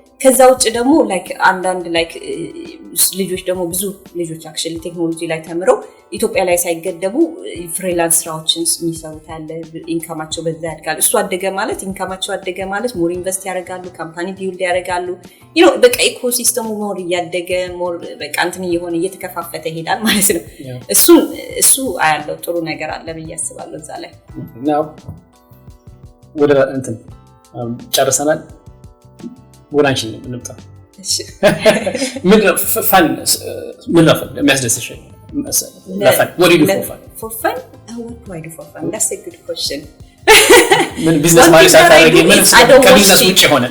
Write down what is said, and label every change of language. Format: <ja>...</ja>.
<am>ከዛ ውጭ ደግሞ ላይክ አንዳንድ ላይክ ልጆች ደግሞ ብዙ ልጆች አክቹሊ ቴክኖሎጂ ላይ ተምረው ኢትዮጵያ ላይ ሳይገደቡ ፍሪላንስ ስራዎችን የሚሰሩት አለ ኢንካማቸው በዛ ያድጋል እሱ አደገ ማለት ኢንካማቸው አደገ ማለት ሞር ኢንቨስት ያደርጋሉ ካምፓኒ ቢልድ ያደርጋሉ በቃ ኢኮሲስተሙ ሞር እያደገ ሞር በቃ እንትን እየሆነ እየተከፋፈተ ይሄዳል ማለት ነው እሱ አያለው ጥሩ ነገር አለ ብዬ አስባለሁ እዛ ላይ ነው ወደ እንትን ጨርሰናል ወላንቺ እንምጣ እሺ ምን ፈን ምን ለፈን የሚያስደስሽ ለፈን</am> <en>what do you do for fun what do I do for fun that's a good question</en> <am>ምን ቢዝነስ ማለት ሳታረጊ ምን ከቢዝነስ ውጪ ሆነ</am>